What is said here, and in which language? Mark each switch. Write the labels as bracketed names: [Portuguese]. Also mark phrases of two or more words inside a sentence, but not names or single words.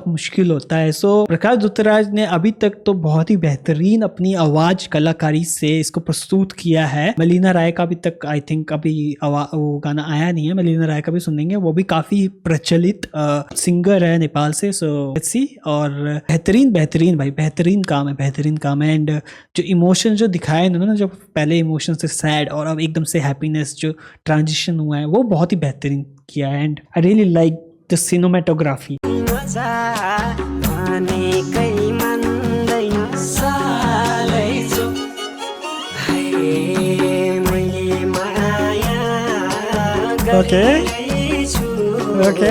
[Hindi] मुश्किल होता है सो प्रकाश दुत्तराज ने अभी तक तो बहुत ही बेहतरीन अपनी आवाज कलाकारी से इसको प्रस्तुत किया है मलिना राय का अभी तक [English] I think [Hindi] अभी वो गाना आया नहीं है मलिना राय का भी सुनेंगे वो भी काफी प्रचलित सिंगर है नेपाल से [English] so let's see [Hindi] और बेहतरीन भाई बेहतरीन काम है एंड जो इमोशन जो दिखाए इन्होंने जो पहले इमोशन से सैड और अब एकदम से हैप्पीनेस जो ट्रांजिशन हुआ है वो बहुत ही बेहतरीन किया है [English] and I really like the cinematography [Nepali] नजा भनेकै मान्दैन सालै जो हाय मैले माया [English] okay okay